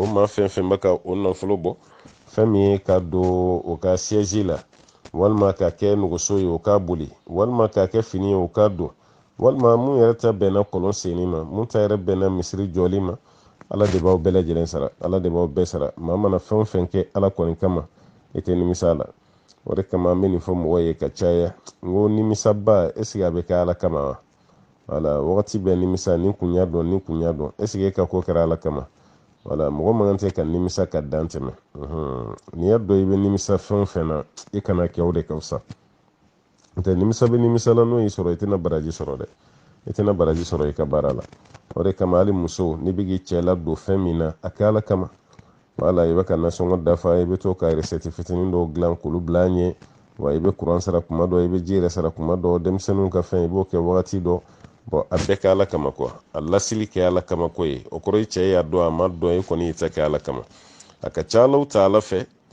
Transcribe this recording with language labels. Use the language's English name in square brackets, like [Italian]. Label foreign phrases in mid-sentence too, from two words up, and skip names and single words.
[Bambara] maa fɛn fɛn bɛ ka o nafolo bɔ fɛn min ye ka don o ka siège la walima ka kɛ nɛgɛso ye o k'a boli walima ka kɛ fini ye o k'a don walima mun yɛrɛ ta bɛnna kɔlɔn senni ma mun ta yɛrɛ bɛnna misiri jɔli ma ala de b'aw bɛɛ lajɛlen sara ala de b'aw bɛɛ sara maa mana fɛn o fɛn kɛ ala kɔni kama i tɛ nimisa la o de kama an bɛ nin fɔ mɔgɔ ye ka caya n ko nimisaba [French] est ce que [Bambara] a bɛ kɛ ala kama wa wala wagati bɛɛ nimisa ni kun y'a dɔn ni kun y'a dɔn [French] est ce que [Bambara] e ka ko kɛra ala kama wala mɔgɔ man kan tɛ ka nimisa ka dan tɛmɛ n'i y'a dɔn i bɛ nimisa fɛn o fɛn na i kana kɛ o de ka fisa n'o nimisa bɛ nimisa la n'o y'i sɔrɔ i tɛna baraji sɔrɔ dɛ i tɛna baraji sɔrɔ i ka baara la o de kama hali muso n'i bɛ k'i cɛ ladon fɛn min na a kɛ ala kama wala i bɛ ka nasɔngɔ dafa i bɛ to ka resɛti fitinin dɔw dilan k'olu bila an ɲɛ wa i bɛ kuran sara kuma dɔ i bɛ ji yɛrɛ sara kuma dɔ denmisɛnninw ka fɛn i b'o kɛ wagati dɔ bɔn a bɛɛ kɛ ala kama kuwa a lasili kɛ ala kama ko ye o kɔrɔ i cɛ y'a dɔn a ma dɔn i kɔni y'i ta kɛ ala kama a ka ca alaw ta ala fɛ